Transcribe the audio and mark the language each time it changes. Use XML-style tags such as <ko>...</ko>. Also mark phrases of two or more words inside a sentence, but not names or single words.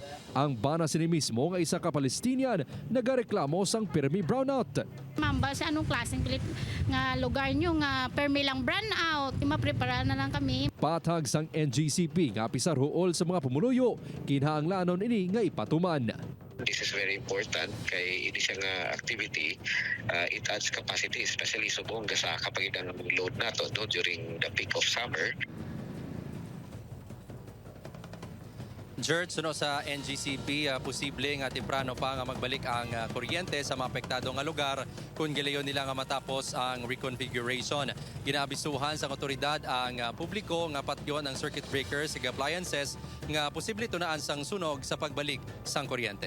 <hil>Ang bana sini mismo nga isa ka Palestinian nagareklamo sang permi brownout.</hil> <tl>Ma'am, ba sa anong klaseng nga lugar nyo nga permi lang brownout?</tl> <hil>Maprepara na lang kami. Patag sang NGCP nga pisar huol sa mga pumuluyo, kinahanglanon ini nga ipatuman.</hil> <en>This is very important</en> <hil>kay ini siya nga activity</hil> <en>it adds capacity especially</en> <hil>subong sa kapag ang load nato no,</hil> <en>during the peak of summer.</en> <hil>George, suno sa NGCP, posible nga temprano pa nga magbalik ang kuryente sa mga apektado nga lugar kung gilayon nila nga matapos ang reconfiguration. Ginaabisuhan sa otoridad ang publiko nga patyon ang circuit breakers ug appliances nga posible tunaan sang sunog sa pagbalik sang kuryente.</hil>